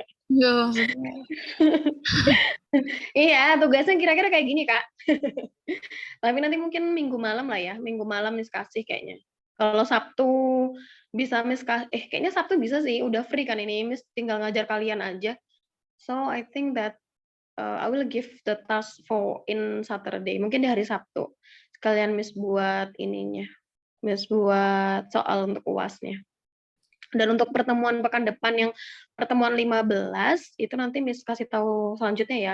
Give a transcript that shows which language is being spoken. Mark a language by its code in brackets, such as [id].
[id] Enggak, maksudnya. Iya, tugasnya kira-kira kayak gini, Kak. Tapi nanti mungkin minggu malam lah ya. Minggu malam Miss kasih kayaknya. Kalau Sabtu bisa Miss kasih, kayaknya Sabtu bisa sih. Udah free kan ini. Miss tinggal ngajar kalian aja. [en] So, I think that I will give the task for in Saturday. [id] Mungkin di hari Sabtu. Sekalian Miss buat ininya. Miss buat soal untuk UAS-nya. Dan untuk pertemuan pekan depan yang pertemuan 15, itu nanti Miss kasih tahu selanjutnya ya.